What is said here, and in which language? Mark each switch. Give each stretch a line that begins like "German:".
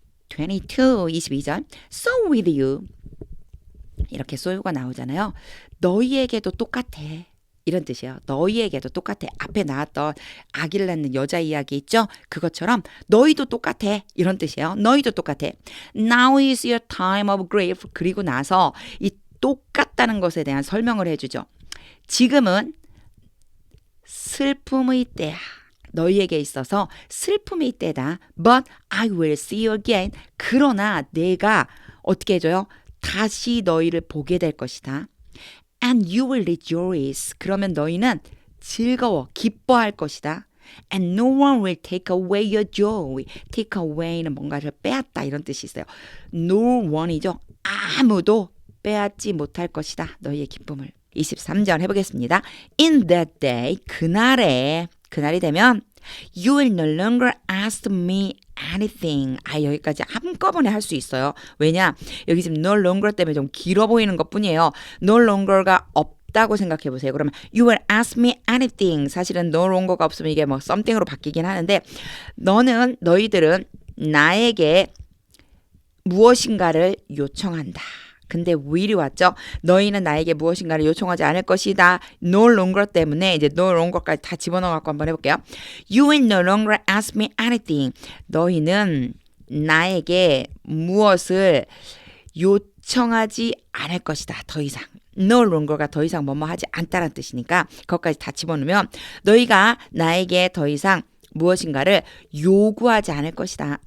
Korean: 22절
English: So with you
Korean: 이렇게 so가 나오잖아요. 너희에게도 똑같아. 이런 뜻이에요. 너희에게도 똑같아. 앞에 나왔던 아기를 낳는 여자 이야기 있죠? 그것처럼 너희도 똑같아. 이런 뜻이에요. 너희도 똑같아.
English: Now is your time of grief.
Korean: 그리고 나서 이 똑같다는 것에 대한 설명을 해주죠. 지금은 슬픔의 때야. 너희에게 있어서 슬픔의 때다.
English: But I will see you again.
Korean: 그러나 내가 어떻게 해줘요? 다시 너희를 보게 될 것이다.
English: And you will rejoice.
Korean: 그러면 너희는 즐거워, 기뻐할 것이다.
English: And no one will take away your joy.
Korean: Take away는 뭔가를 빼앗다 이런 뜻이 있어요. No one이죠. 아무도 빼앗지 못할 것이다. 너희의 기쁨을. 23절 해보겠습니다.
English: In that day,
Korean: 그날이 되면
English: You will no longer ask me anything.
Korean: 여기까지 한꺼번에 할 수 있어요. 왜냐? 여기 지금 no longer 때문에 좀 길어 보이는 것 뿐이에요. No longer가 없다고 생각해 보세요.
English: 그러면 You will ask me anything.
Korean: 사실은 no longer가 없으면 이게 뭐 something으로 바뀌긴 하는데 너희들은 나에게 무엇인가를 요청한다. 근데 will이 왔죠. 너희는 나에게 무엇인가를 요청하지 않을 것이다. No longer 때문에 이제 no longer까지 다 집어넣어갖고 한번 해볼게요.
English: You will no longer ask me anything.
Korean: 너희는 나에게 무엇을 요청하지 않을 것이다. 더 이상. No longer가 더 이상 뭐뭐 하지 않다라는 뜻이니까 그것까지 다 집어넣으면 너희가 나에게 더 이상 무엇인가를 요구하지 않을 것이다.